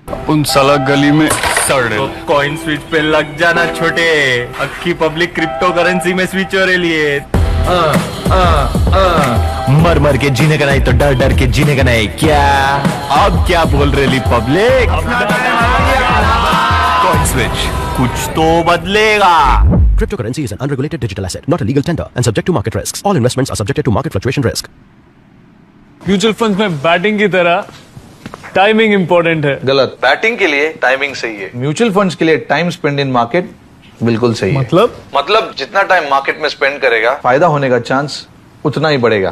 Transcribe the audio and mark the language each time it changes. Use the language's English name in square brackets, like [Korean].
[Hindi] उन साला गली में तो कॉइन स्विच पे लग जाना छोटे। अक्की पब्लिक क्रिप्टो करेंसी में स्विच हो रही है। मर मर के जीने का नहीं तो डर डर के जीने का नहीं। क्या अब क्या बोल रही पब्लिक? कॉइन स्विच, कुछ तो बदलेगा। [English] Cryptocurrency is an unregulated digital asset, not a legal tender, and subject to market risks. All investments are subjected to market fluctuation risk. [Hindi] Mutual fund में बैटिंग की तरह टाइमिंग इंपॉर्टेंट है। गलत। Batting के लिए टाइमिंग सही है, म्यूचुअल फंड्स के लिए टाइम स्पेंड इन मार्केट बिल्कुल सही है। मतलब जितना टाइम मार्केट में स्पेंड करेगा फायदा होने का चांस उतना ही बढ़ेगा।